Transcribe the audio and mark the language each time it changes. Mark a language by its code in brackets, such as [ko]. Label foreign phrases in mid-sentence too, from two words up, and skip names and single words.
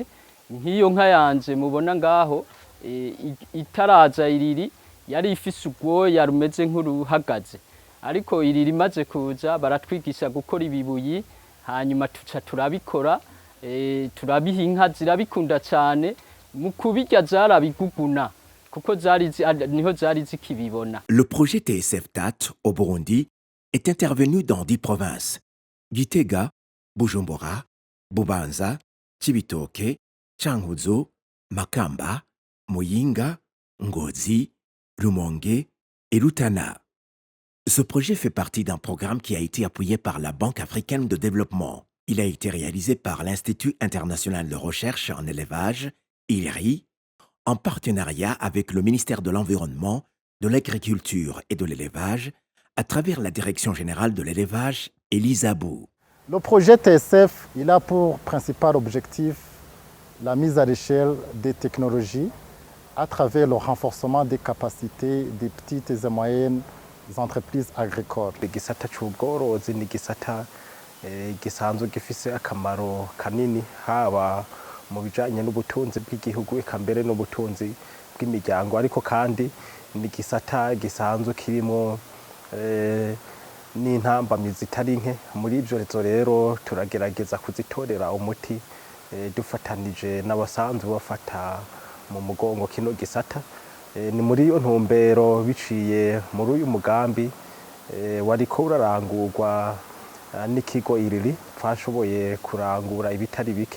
[rn] Nk'iyo nka yanje mubona ngaho itaraza iriri yari ifise ubwoya rumeze nk'uruhagaze, ariko iriri imaze kuza baratwigisha gukora ibibuyi, hanyuma tuca turabikora, turabiha inka zirabikunda cyane, mu kubirya zarabiguguna kuko niho zari zikibibona. [fr] Le projet TSF TAT au Burundi est intervenu dans 10 provinces: Gitega, Bujumbura, Bubanza, Cibitoke, Cankuzo, Makamba, Muyinga, Ngozi, Rumonge et Rutana. Ce projet fait partie d'un programme qui a été appuyé par la Banque africaine de développement. Il a été réalisé par l'Institut international de recherche en élevage, ILRI, en partenariat avec le ministère de l'Environnement, de l'Agriculture et de l'Élevage, à travers la Direction générale de l'élevage et l'ISABU. Le projet TSF, il a pour principal objectif la mise à l'échelle des technologies à travers le renforcement des capacités des petites et moyennes entreprises agricoles. [rn] Igisata c'ubworozi ni igisata gisanzwe gifise akamaro kanini haba mu bijanye n'ubutunzi bw'igihugu eka mbere n'ubutunzi bw'imiryango, ariko kandi ni igisata gisanzwe kirimo n'intambamyi zitari nke. Muri ivyo rero turagerageza kuzitorera umuti dufatanije n'abasanzwe bafata mu mugongo kino gisata. Ni muri iyo ntumbero biciye muri uyu mugambi wariko urarangurwa n'ikigo ILRI twashoboye kurangura ibitari bike.